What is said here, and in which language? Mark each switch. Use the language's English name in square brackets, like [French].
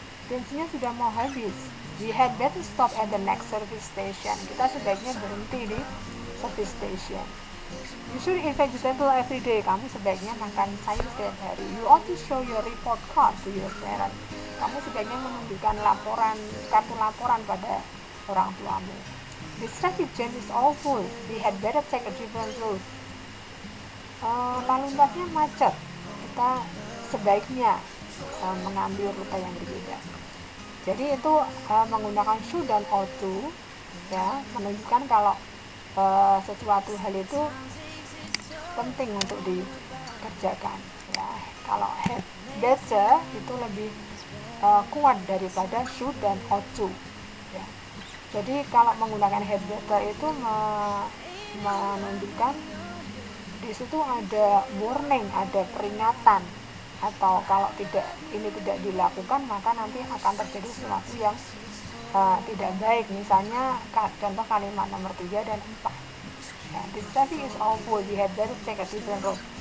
[Indonesian] Bensinnya sudah mau habis. [English] We had better stop at the next service station. [Indonesian] Kita sebaiknya berhenti di service station. [English] You should eat vegetable every day. [Indonesian] Kamu sebaiknya makan sayur setiap hari. [English] You ought to show your report card to your parents. [Indonesian] Kamu sebaiknya menunjukkan kartu laporan pada orang tuamu. [English] This traffic jam is awful. We had better take a different route. [Indonesian] Lalu lintasnya macet. Kita sebaiknya mengambil rute yang berbeda. Jadi itu menggunakan should dan ought to, ya, menunjukkan kalau sesuatu hal itu penting untuk dikerjakan. Ya, kalau had better itu lebih kuat daripada should dan ought to. Ya. Jadi kalau menggunakan had better itu menunjukkan di situ ada warning, ada peringatan atau kalau ini tidak dilakukan maka nanti akan terjadi sesuatu yang tidak baik. Misalnya contoh kalimat nomor 3 dan 4. Ya, [English] this traffic is awful, we had better take a different road.